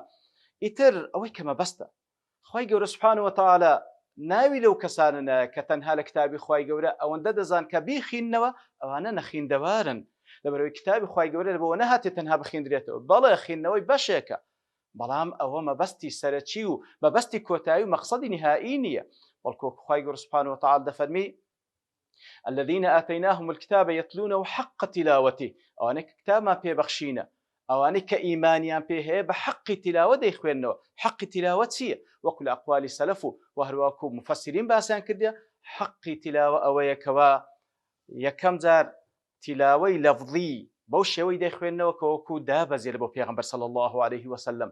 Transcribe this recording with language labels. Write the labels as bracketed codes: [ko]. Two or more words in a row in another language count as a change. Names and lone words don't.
[ckb] ئیتر ئەوەی کە مەبەستە خوای گەورە [ar] سوبحانەهو وتەعالا [ckb] ناوی لەو کەسانە کە تەنها لە کتابی خوای گەورە ئەوەندە دەزان کە بیخیننەوە ئەوانە نەخیندەوارن. لەبەرەوەی کتابی خوای گەورە لەبەوە نەهاتێت تەنها بخیندرێتەوە، بەڵێ خوێندنەوەی بەشێکە، بەڵام ئەوە مەبەستی سەرەکی و مەبەستی کۆتایی و مەقسەدی نهایی نییە. بەڵکو خوای گەورە [ar] سوبحانەهو وتەعالا [ckb] دەفەرمی [ar] الذين آتيناهم الكتاب يتلونه حق تلاوته. [ckb] ئەوانەی کە کتابمان پێبەخشینە، ئەوانەی کە ئیمانیان پێ هەیە بە حەقی تیلاوە دەیخوێننەوە. حەقی تیلاوە چییە؟ وەکو لە ئەقوالی سەلەف و هەروەکو مفەسرین باسییان کردیە، حەقی تیلاوە ئەوەیە کەوا یەکەم جار تیلاوەی لەفظی بەو شێوەی دەیخوێننەوە کە وەکو دابەزێت بۆ پێغەمبەر [ar] صلی الله عليه وسلم.